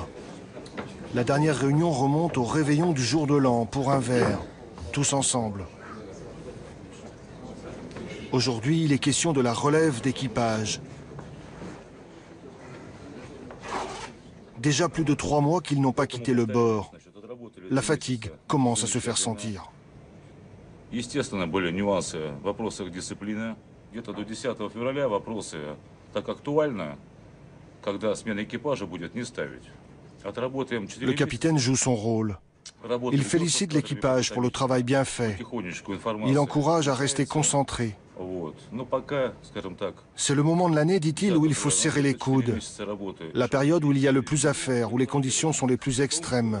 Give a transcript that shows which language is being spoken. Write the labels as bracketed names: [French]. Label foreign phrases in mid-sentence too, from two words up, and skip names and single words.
[French] La dernière réunion remonte au réveillon du jour de l'an pour un verre, tous ensemble. Aujourd'hui, il est question de la relève d'équipage. Déjà plus de 3 mois qu'ils n'ont pas quitté le bord. La fatigue commence à se faire sentir. [Russian] Естественно, были нюансы в вопросах дисциплины. Где-то до 10 февраля вопросы так актуальны, когда смена экипажа будет не ставить. Отработаем 4 [French] Le capitaine joue son rôle. Il félicite l'équipage pour le travail bien fait. Il encourage à rester concentré. C'est le moment de l'année, dit-il, où il faut serrer les coudes. La période où il y a le plus à faire, où les conditions sont les plus extrêmes.